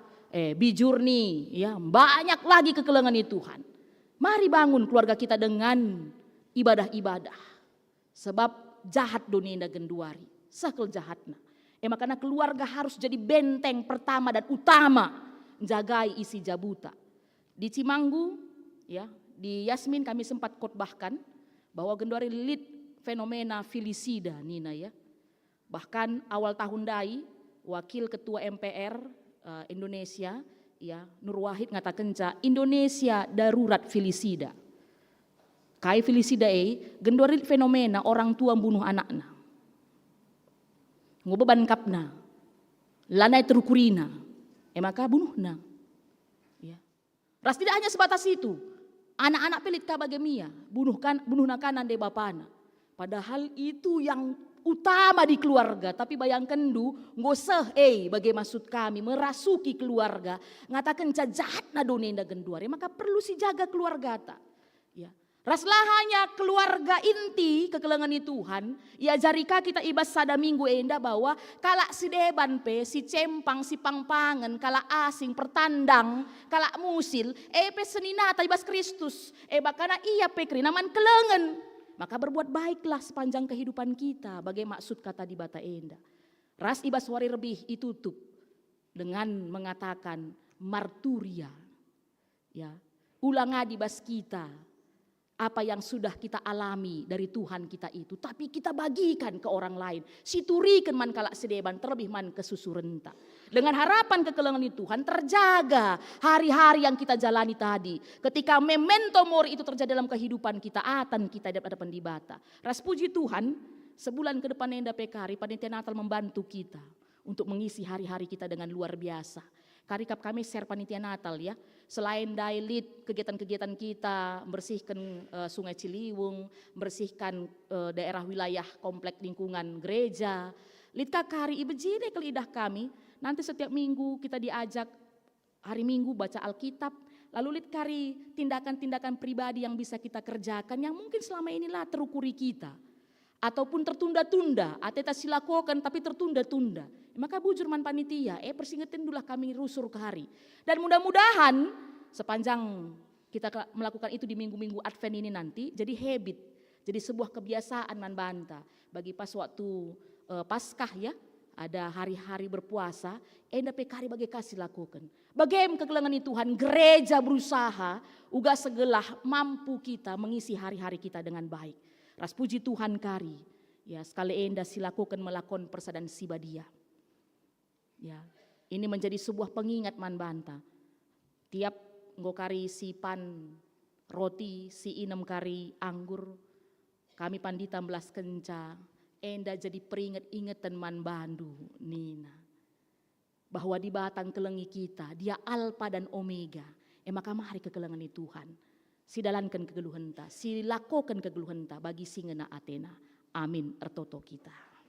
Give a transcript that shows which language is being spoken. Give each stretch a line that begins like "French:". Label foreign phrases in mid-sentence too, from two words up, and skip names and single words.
Indonesian: Bijurni ya, banyak lagi kekelengan Tuhan. Mari bangun keluarga kita dengan ibadah-ibadah.
Batak Karo: Sebab jahat dunia indah genduari, sakel jahatna.
Indonesian: Makanya keluarga harus jadi benteng pertama dan utama menjagai isi jabuta. Di Cimanggu ya, di Yasmin kami sempat khotbahkan bahwa genduari lead fenomena filisida nina ya. Bahkan awal tahun dai wakil ketua MPR Indonesia ya Nur Wahid ngatakan Indonesia darurat filisida. Kai filisida genduari fenomena orang tua bunuh anakna.
Batak Karo: Ngobeban kapna. Lanai terukurina. Maka bunuhna. Ya. Ras
Indonesian: tidak hanya sebatas itu.
Batak Karo: Anak-anak pelit ka bagemia, bunuhna kanan de bapana.
Indonesian: Padahal itu yang utama di keluarga, tapi bayangkan ngoseh bagai maksud kami merasuki keluarga, ngatakan jahat na donenda genduari, maka perlu si jaga keluarga ta. Ya.
Batak Karo: Raslah hanya keluarga inti kekelengan Tuhan, ya jarika kita ibas sada minggu enda bahwa kala si deban pe, si cempang, si pangpangan, kala asing, pertandang, kala musil, pe seninata ibas Kristus, bakana iya pe krinaman kelengan.
Indonesian: Maka berbuat baiklah sepanjang kehidupan kita.
Batak Karo: Bagai maksud kata di bata enda. Ras ibas wari
Indonesian: lebih ditutup dengan mengatakan marturia. Ya, ulang adibas kita apa yang sudah kita alami dari Tuhan kita itu, tapi kita bagikan ke orang lain.
Batak Karo: Siturikan man kalak sedeban terlebih man kesusurenta.
Indonesian: Dengan harapan kekelengan Tuhan terjaga hari-hari yang kita jalani tadi. Ketika memento mori itu terjadi dalam kehidupan kita, atan kita dapat pendibata.
Batak Karo: Ras puji Tuhan,
Indonesian: sebulan ke depan Enda Pekari panitia Natal membantu kita untuk mengisi hari-hari kita dengan luar biasa. Karikap kami share panitia Natal ya. Selain dailit kegiatan-kegiatan kita, bersihkan sungai Ciliwung, bersihkan daerah wilayah komplek lingkungan gereja. Litka kari ibejine ke lidah kami, nanti setiap minggu kita diajak hari Minggu baca Alkitab. Lalu litkari tindakan-tindakan pribadi yang bisa kita kerjakan yang mungkin selama inilah terukuri kita. Ataupun tertunda-tunda,
Batak Karo: ateta silakokan tapi tertunda-tunda. Maka bujur man panitia, persingetin dulu kami rusur ke hari.
Indonesian: Dan mudah-mudahan sepanjang kita melakukan itu di minggu-minggu Advent ini nanti, jadi habit, jadi sebuah kebiasaan
Batak Karo: man banta.
Indonesian: Bagi pas waktu Paskah ya, ada hari-hari berpuasa,
Batak Karo: Enda Pekari bagai kasih lakukan.
Indonesian: Bagaimana kekelengan Tuhan, gereja berusaha, uga segelah mampu kita mengisi hari-hari kita dengan baik.
Batak Karo: Ras puji Tuhan kari, ya sekali Enda silakukan melakukan persadan sibadia.
Indonesian: Ya, ini menjadi sebuah pengingat
Batak Karo: man banta. Tiap ngokari sipan roti, si inem kari anggur, kami pandita belas kenca, Enda jadi peringat-ingatan man bandu nina.
Indonesian: Bahwa di batang kelengi kita, dia alfa dan omega.
Batak Karo: Maka mari kekelengan Tuhan. Sidalankan kegeluhan ta, silakokan kegeluhan ta bagi singena Athena. Amin ertoto kita.